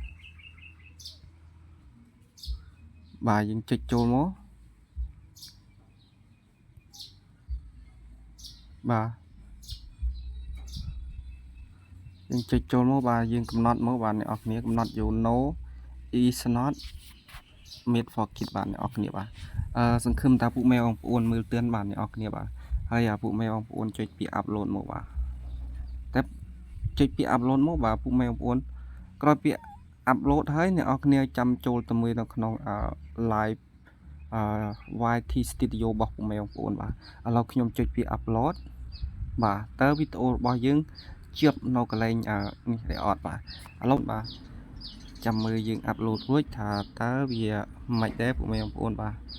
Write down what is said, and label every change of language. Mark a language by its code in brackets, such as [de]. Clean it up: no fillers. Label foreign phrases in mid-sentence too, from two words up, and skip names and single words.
[km] បាទយើងចុចចូលមកបាទយើងចុចចូលមកបាទយើងកំណត់មកបាទអ្នកនរគ្នាកំណត់យក [en] no is not made for kids [km] បាទអ្នកនរ គ្នាបាទសង្ឃឹមថាពួកម៉ែបងប្អូនមើលទឿនបាទអ្នកនរគ្នាបាទហើយពួកម៉ែបងប្អូនចុចពី upload មកបាទ តែចុចពី upload មកបាទពួកម៉ែបងប្អូនក្រោយពី upload ហើយអ្នកនរគ្នាចាំចូលទៅមើលនៅក្នុងlive YT Studio របស់ពួកម៉ែបងប្អូនបាទឥឡូវខ្ញុំចុចពី upload បាទតើវីដេអូរបស់យើងជាប់នៅកន្លែងនេះទេអត់បាទឥឡូវបាទចាំមើលយើង upload រួចថាតើវាមិនដែរពួកម៉ែបងប្អូនបាទឥ